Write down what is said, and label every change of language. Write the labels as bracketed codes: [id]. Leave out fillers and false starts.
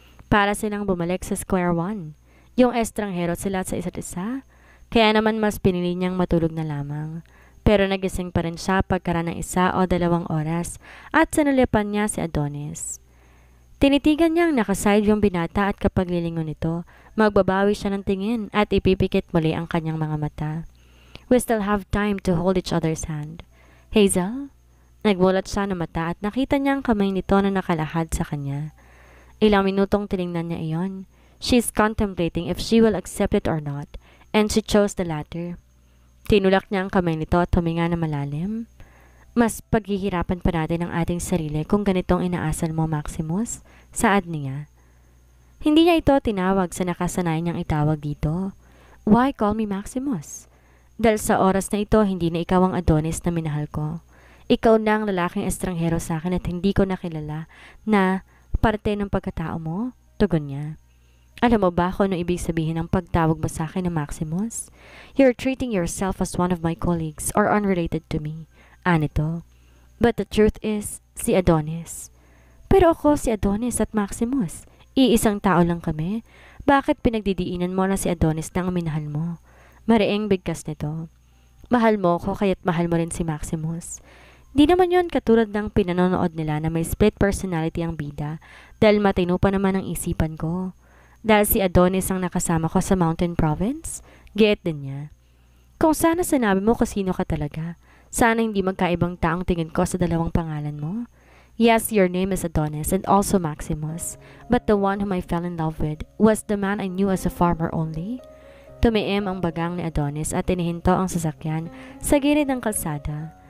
[tl] Para silang bumalik sa square one. Yung estranghero sila sa isa't isa, kaya naman mas pinili niyang matulog na lamang. Pero nagising pa rin siya pagkaraan ng 1 o 2 oras at sinulipan niya si Adonis. Tinitigan niyang nakaside yung binata at kapag lilingon nito, magbabawi siya ng tingin at ipipikit muli ang kanyang mga mata. [en] "We still have time to hold each other's hand." "Hazel?" [tl] Nagmulat siya ng mata at nakita niya ang kamay nito na nakalahad sa kanya. Ilang minutong tiningnan niya iyon. [en] She's contemplating if she will accept it or not, and she chose the latter. [tl] Tinulak niya ang kamay nito at huminga na malalim. "Mas paghihirapan pa natin ang ating sarili kung ganitong inaasan mo, Maximus," saad niya. Hindi niya ito tinawag sa nakasanayan niyang itawag dito. [en] "Why call me Maximus?" [tl] "Dahil sa oras na ito, hindi na ikaw ang Adonis na minahal ko. Ikaw na ang lalaking estranghero sa akin at hindi ko nakilala na parte ng pagkatao mo," tugon niya. "Alam mo ba kung ano ibig sabihin ng pagtawag mo sa akin na Maximus? [en] You're treating yourself as one of my colleagues or unrelated to me," anito. "But the truth is, [tl] si Adonis." "Pero ako si Adonis at Maximus. Iisang tao lang kami. Bakit pinagdidiinan mo na si Adonis na ang minahal mo?" Mariing bigkas nito. "Mahal mo ko kaya't mahal mo rin si Maximus." Di naman yon katulad ng pinanonood nila na may split personality ang bida dahil matino pa naman ang isipan ko. Dahil si Adonis ang nakasama ko sa Mountain Province, giit din niya. "Kung sana sinabi mo kung sino ka talaga, sana hindi magkaibang taong tingin ko sa dalawang pangalan mo." [en] Yes, your name is Adonis and also Maximus, but the one whom I fell in love with was the man I knew as a farmer only. [tl] Tumiim ang bagang ni Adonis at inihinto ang sasakyan sa gilid ng kalsada.